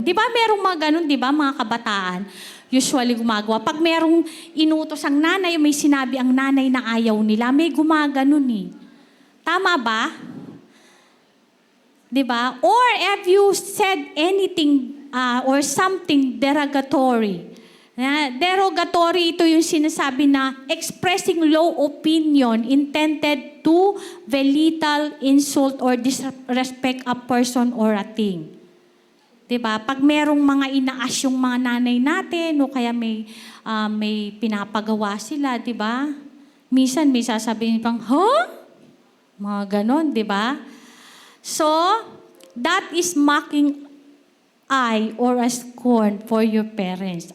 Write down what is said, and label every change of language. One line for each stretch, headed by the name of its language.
Filipino: Di ba merong mga ganon, di ba? Mga kabataan, usually gumagawa. Pag merong inutos ang nanay, may sinabi ang nanay na ayaw nila, may gumaganon eh. Tama ba? Di ba?
English: Or have you said anything or something derogatory? Derogatory,
Filipino: ito yung sinasabi na
English: expressing low opinion intended to belittle, insult, or disrespect a person or a thing.
Filipino: 'Diba? Pag merong mga inaas yung mga nanay natin o kaya may pinapagawa sila, 'di ba? Minsan may sasabihin pang, "Huh?" Mga ganon, 'di ba?
English: So, that is mocking eye or a scorn for your parents.